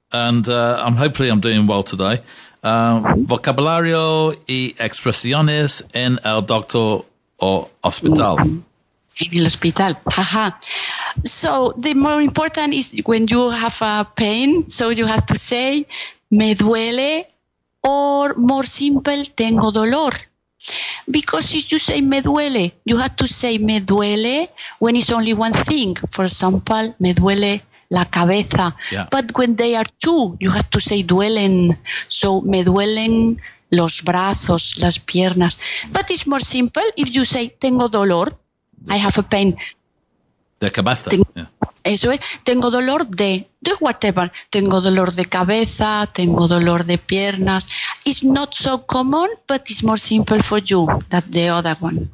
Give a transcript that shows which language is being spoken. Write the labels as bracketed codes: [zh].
[en] And hopefully I'm doing well today. [es] Vocabulario y expresiones en el doctor o hospital. En el hospital. Haha. [en] So the more important is when you have a pain, so you have to say, [es] me duele, [en] or more simple, [es] tengo dolor. [en] Because if you say [es] me duele, [en] you have to say me duele when it's only one thing. For example, [es] me duele la cabeza. [en] Yeah. But when they are two, you have to say duelen. So [es] me duelen los brazos, las piernas. [en] But it's more simple if you say [es] tengo dolor, [en] I have a pain. [es] De cabeza. Eso es, tengo dolor de [en] whatever. [es] Tengo dolor de cabeza, tengo dolor de piernas. [en] It's not so common, but it's more simple for you than the other one.